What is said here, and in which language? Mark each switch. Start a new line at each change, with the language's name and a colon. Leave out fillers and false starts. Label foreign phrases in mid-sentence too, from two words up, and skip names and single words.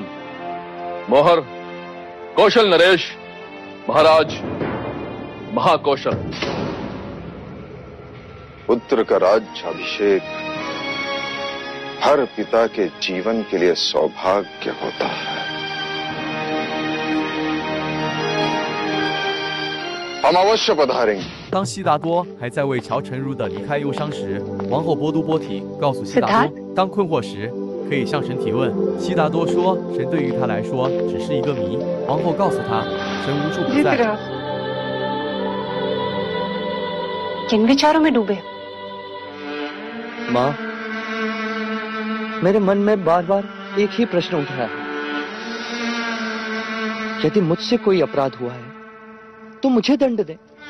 Hindi: मोहर कौशल नरेश, महाराज महाकौशल। पुत्र का राज्याभिषेक हर पिता के जीवन के लिए सौभाग्य होता है। हम अवश्य पधारेंगे।
Chinese: 当悉达多还在为乔沉如的离开忧伤时，王后波都波提告诉悉达多，当困惑时可以向神提问。悉达多说，神对于他来说只是一个谜。王后告诉他，神无处不在。
Hindi: किन विचारों में डूबे? माँ, मेरे मन में बार बार एक ही प्रश्न उठ रहा है। यदि मुझसे कोई अपराध हुआ है तो मुझे दंड दे।